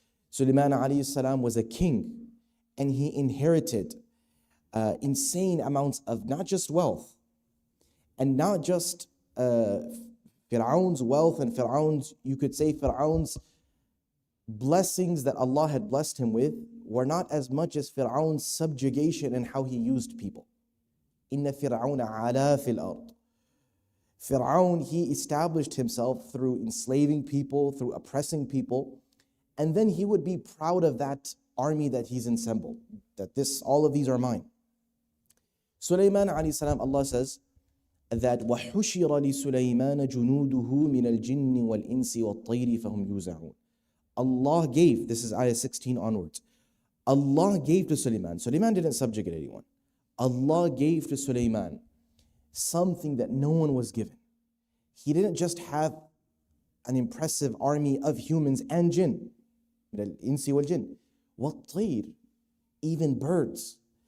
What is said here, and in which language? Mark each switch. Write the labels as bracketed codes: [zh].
[en] Sulaiman alayhi salam was a king, and he inherited insane amounts of not just wealth, and not just Fir'aun's wealth and you could say Fir'aun's blessings that Allah had blessed him with were not as much as Fir'aun's subjugation and how he used people. [ar] Inna Fir'auna ala fil ard. [en] Fir'aun, he established himself through enslaving people, through oppressing people, and then he would be proud of that army that he's assembled, that all of these are mine. Sulaiman alayhi salam, Allah says that [ar] وَحُشِرَ لِسُلَيْمَانَ جُنُودُهُ مِنَ الْجِنِّ وَالْإِنسِ وَالطَّيْرِ فَهُمْ يُوزَعُونَ. [en] Allah gave, this is ayah 16 onwards, Allah gave to Sulaiman. Sulaiman didn't subjugate anyone. Allah gave to Sulaiman something that no one was given. He didn't just have an impressive army of humans and jinn, [ar] مِنَ الْإِنسِ وَالْجِنِّ وَالطَّيْرِ, [en] even birds.